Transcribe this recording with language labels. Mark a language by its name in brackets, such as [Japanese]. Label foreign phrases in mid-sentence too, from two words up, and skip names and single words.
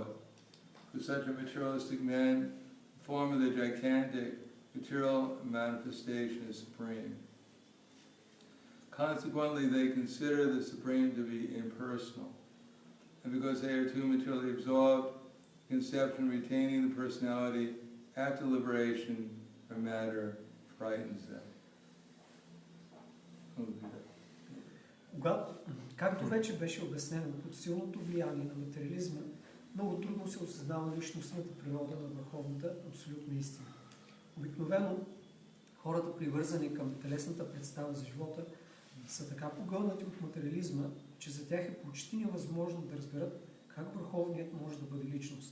[English] For such a materialistic man, the form of the gigantic material manifestation is supreme. Consequently, they consider the Supreme to be impersonal. And because they are too materially absorbed, the conception of retaining the personality after liberation from matter frightens them. [Bulgarian] Както вече беше обяснено, под силното влияние на материализма, много трудно се осъзнава личностната природа на върховната абсолютна истина. Обикновено хората, привързани към телесната представа за живота, са така погълнати от материализма, че за тях е почти невъзможно да разберат как върховният може да бъде личност.